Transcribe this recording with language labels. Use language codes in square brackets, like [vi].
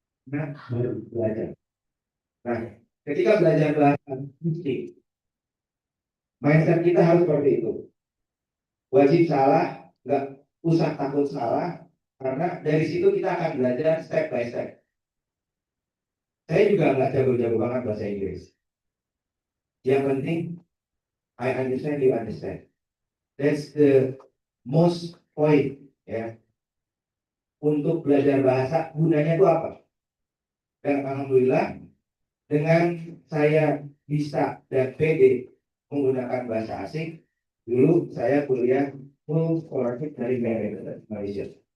[id] Nah, baru belajar. Nah, ketika belajar bahasa mesti mindset kita harus seperti itu. Wajib salah, nggak usah takut salah, karena dari situ kita akan belajar step by step. Saya juga nggak jago-jago banget bahasa Inggris. [en] Yang penting, I understand, you understand. That's the most point, ya. [id] Untuk belajar bahasa, gunanya itu apa? Dan alhamdulillah, dengan saya bisa dan pede menggunakan bahasa asing, dulu saya kuliah full scholarship dari Malaysia.